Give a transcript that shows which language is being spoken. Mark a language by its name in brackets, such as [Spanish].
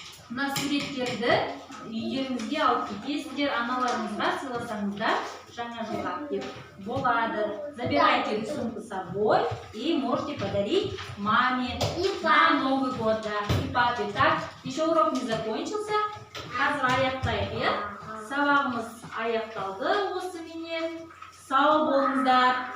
[Kazakh] Мына суреттерді үйлеріңізге алып кетесіздер, аналарыңызға сыйласаңыздар. жаңа жылға деп болады. [Russian] Забирайте рисунки с собой и можете подарить маме на Новый год, да, и папе. Так, еще урок не закончился. [Kazakh] Қазір аяқтайық, иә? Сабағымыз аяқталды осыменен. Сау болыңыздар.